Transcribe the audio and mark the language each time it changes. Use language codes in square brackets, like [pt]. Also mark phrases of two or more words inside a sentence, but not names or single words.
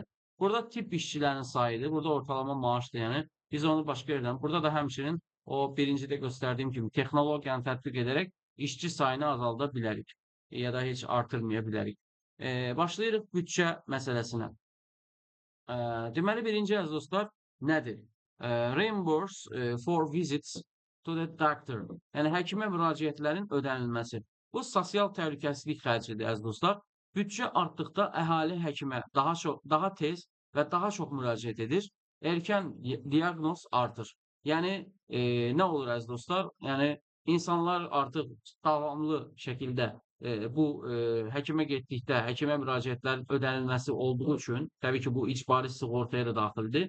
[az] Burada tibb işçilərinin sayıdır. Burada ortalama maaşdır, yəni biz onu başqa yerdən. Burada da həmçinin o birincidə göstərdiyim kimi texnologiyanı tətbiq edərək işçi sayını azalda bilərik ya da heç artırmaya bilərik. Başlayırıq büdcə məsələsinə. Deməli, birinci əziz dostlar nədir? [en] Reimburse for visits to the doctor. [az] Yəni həkimə müraciətlərin ödənilməsi. Bu sosial təhlükəsizlik xərcidir əziz dostlar. Büdcə artdıqda əhali həkimə daha tez və daha çox müraciət edir. Erkən diaqnoz artır. Yəni nə olur əziz dostlar? Yəni insanlar artıq davamlı şəkildə bu həkimə getdikdə həkimə müraciətlərin ödənilməsi olduğu üçün, təbii ki, bu icbari sığortaya da daxildir.